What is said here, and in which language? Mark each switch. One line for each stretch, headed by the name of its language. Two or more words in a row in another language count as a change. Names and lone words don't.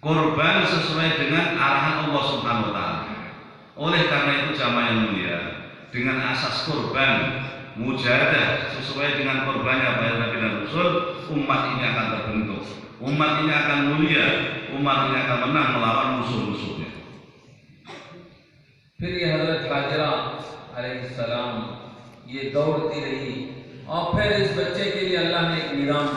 Indonesian: korban sesuai dengan arahan
Arabic: الله سبحانه وتعالى.
Indonesian: Oleh karena itu jamaah yang mulia, dengan asas korban mujahadah sesuai dengan korbannya para nabi dan rasul, umat ini akan terbentuk, umat ini akan mulia, umat ini akan menang melawan musuh-musuhnya.
Urdu: پھر یہ حضرت ہاجرہ علیہ السلام یہ دوڑتی رہی اور پھر اس بچے کے لیے اللہ نے ایک نظام